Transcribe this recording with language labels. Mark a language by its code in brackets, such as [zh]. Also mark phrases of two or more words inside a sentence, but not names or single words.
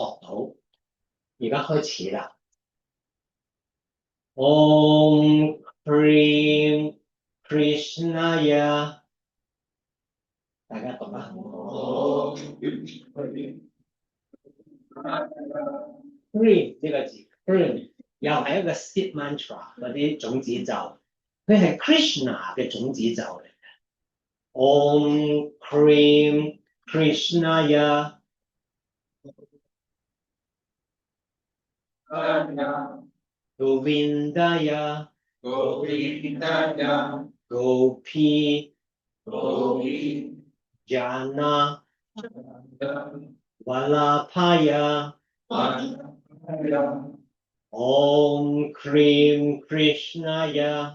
[yue] 到，而家開始啦。 [sa] Om Krim Krishnaya， [yue] 大家讀啊。Krim 呢個字 ，Krim 又係一個 [en] seed mantra [yue] 嗰啲種子咒，佢係 Krishna 嘅種子咒嚟嘅。 [sa] Om Krim Krishnaya， Govindaya Gopi Jana Vallabhaya Om Krim Krishnaya